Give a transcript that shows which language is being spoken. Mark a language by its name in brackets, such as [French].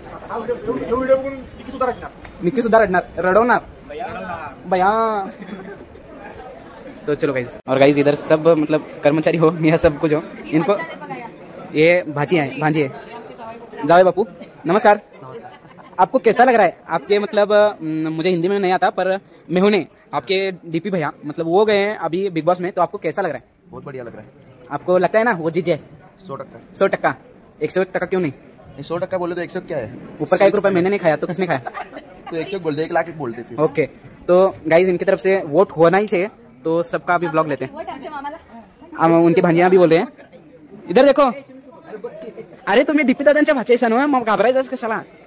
[Marathi] हा व्हिडिओ बघून निकी सुद्धा रडणार. निकी सुद्धा रडवणार बया. [Hindi] तो चलो गाइस, और गाइस इधर सब मतलब कर्मचारी हो या सब कुछ हो, इनको ये भांजी है. जावे बापू नमस्कार. आपको कैसा लग रहा है? आपके मतलब मुझे हिंदी में नहीं आता, पर मेहुने आपके डीपी भैया मतलब वो गए हैं अभी बिग बॉस में, तो आपको कैसा लग रहा है? बहुत बढ़िया लग रहा है. आपको लगता है ना वो जीत जाए? 100%. 100%. 100% क्यों नहीं? 100% बोले तो 100 क्या है? ऊपर का 1 रुपया मैंने नहीं खाया तो किसने खाया? तो 100 बोल दे, 1 लाख बोलते फिर. ओके, तो गाइज इनकी तरफ से वोट होना ही चाहिए, तो सबका अभी ब्लॉग लेते हैं. हम उनकी भांजियां भी बोल रहे हैं. इधर देखो. [Marathi] अरे तुम्ही डीपी दादांच्या भाचे ना, मग घाबरायचं कशाला?